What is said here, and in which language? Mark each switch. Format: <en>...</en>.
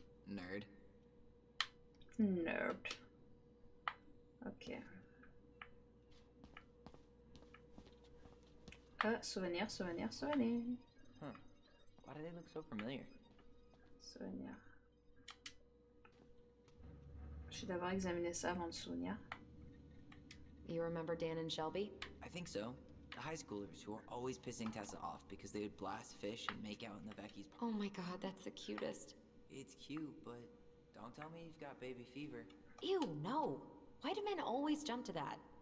<en>Nerd. Nerd. Ok.</en> <fr>Souvenir, souvenir, souvenir. Huh.</fr> <en>Why do they look so familiar?</en> <fr>Souvenir. Je vais d'abord examiner ça avant de souvenir.</fr> <en>You remember Dan and Shelby? I think so. The high schoolers who are always pissing Tessa off because they would blast fish and make out in the Becky's. Oh my god, that's the cutest. It's cute, but don't tell me you've got baby fever. Ew, no! Why do men always jump to that?</en>